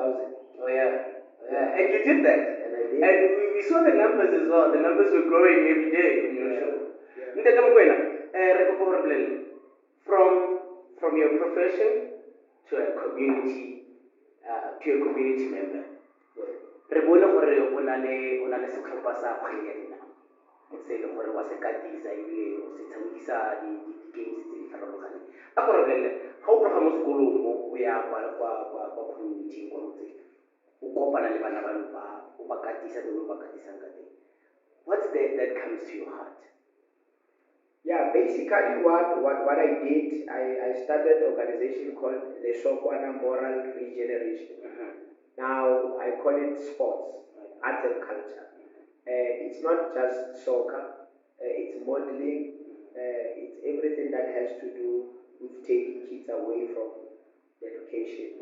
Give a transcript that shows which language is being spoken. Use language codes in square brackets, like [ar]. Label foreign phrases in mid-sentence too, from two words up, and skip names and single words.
[en] Oh yeah. And you did that. And I did. And we saw the numbers as well. The numbers were growing every day on your show. From your profession to a community member. [tn] Re bone gore o na le setlhopha sa kgwele ya dinao. Se le gore wa se katisa ebile o se tshamekisa di-games tse di farologaneng. Ka gore ga o tloga mo sekolong mo o ya kwa community kwa motseng o kopana le bana ba o ba katisa le o ba katisang ka teng. [en] What's that comes to your heart? Yeah, basically what I did, I started an organization called the Sokwana Moral Regeneration. Now I call it sports, art and culture. It's not just soccer, it's modeling, it's everything that has to do with taking kids away from the education.